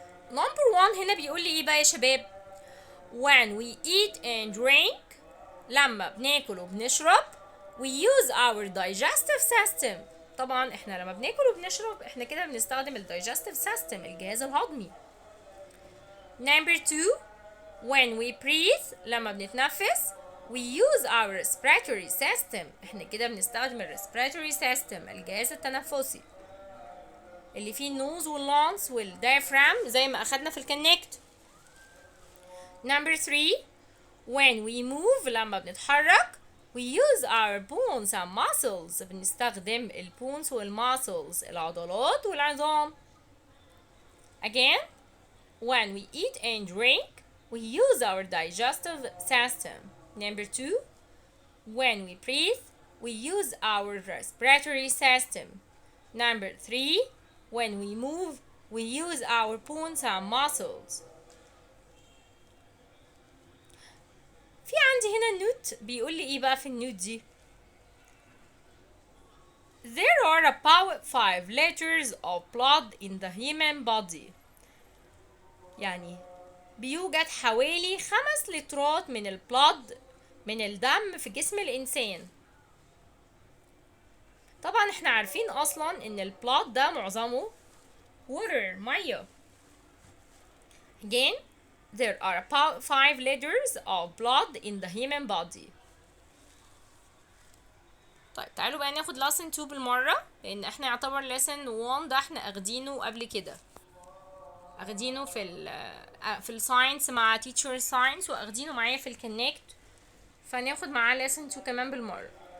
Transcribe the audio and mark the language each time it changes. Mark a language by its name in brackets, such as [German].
[Arabic] نمبر 1 هنا بيقول لي ايه بقى يا شباب؟ [English] when we eat and drink، [Arabic] لما بناكل وبنشرب [English] we use our digestive system. [Arabic] طبعا احنا لما بناكل وبنشرب احنا كده بنستخدم ال digestive system الجهاز الهضمي. [English] number 2 when we breathe، [Arabic] لما بنتنفس [English] we use our respiratory system. [Arabic] احنا كده بنستخدم ال respiratory system الجهاز التنفسي اللي فيه النوز واللانس والدايفرام زي ما اخدنا في الكونكت. [English] number 3 when we move، [Arabic] لما بنتحرك [English] we use our bones and muscles. [Arabic] بنستخدم البونز والماسلز العضلات والعظام. [English] again when we eat and drink we use our digestive system. number 2 when we breathe we use our respiratory system. number 3 when we move we use our bones and muscles. [Arabic] في عندي هنا نوت بيقول لي ايه بقى في النوت دي؟ [English] There are about 5 liters of blood in the human body. [Arabic] يعني بيوجد حوالي 5 لترات من البلاد من الدم في جسم الإنسان. طبعا احنا عارفين أصلا إن البلاد ده معظمه water مية. [English] Again there are about 5 liters of blood in the human body. [Arabic] طيب تعالوا بقى ناخد lesson 2 بالمرة لأن احنا يعتبر lesson 1 ده احنا اخدينه قبل كده. اخدينه في الساينس مع teacher science واخدينه معايا في الكونكت، فناخد معاه lesson 2 كمان بالمرة.